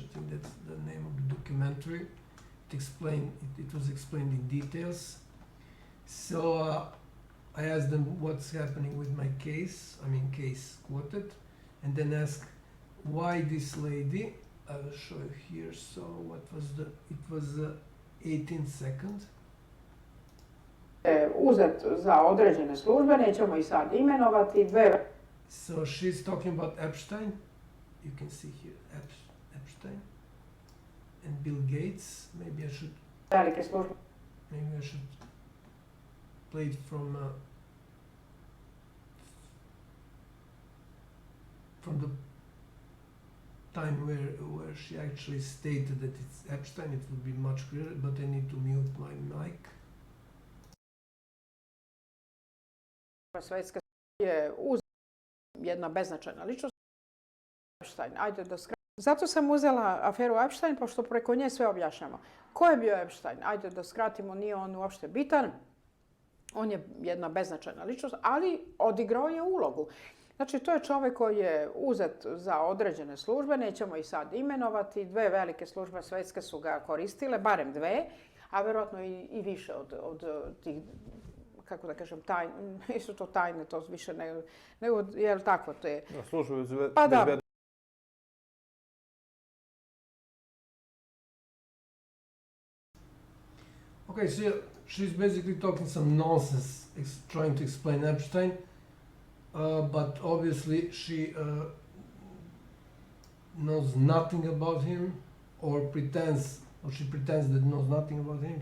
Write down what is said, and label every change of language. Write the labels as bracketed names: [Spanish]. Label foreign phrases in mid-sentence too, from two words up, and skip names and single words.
[English] I think that's the name of the documentary. It was explained in details. So I asked them what's happening with my case, case quoted, and then asked why this lady, I will show you here. So what was it was 18 seconds. [Serbian] Uzet za određene službe, nećemo ih sad imenovati, [English] So she's talking about Epstein. You can see here Epstein and Bill Gates. Maybe I should play it from the time where she actually stated that it's Epstein. It would be much clearer, but I need to mute my mic. [Serbian] Svetska je jedna beznačajna ličnost. Epstein, ajde da skratim. Zato sam uzela aferu Epstein, pošto preko nje sve objašnjamo. Ko je bio Epstein? Ajde da skratimo, nije on uopšte bitan. On je jedna beznačajna ličnost, ali odigrao je ulogu. Znači, to je čovjek koji je uzet za određene službe, nećemo ih sad imenovati. 2 velike službe svetske su ga koristile, barem 2, a vjerojatno i više od tih, kako da kažem, nisu to tajne, to više nego jel tako, to je... Službe pa da. [English] Okay, so she's basically talking some nonsense, trying to explain Epstein, but obviously she knows nothing about him, or she pretends that knows nothing about him.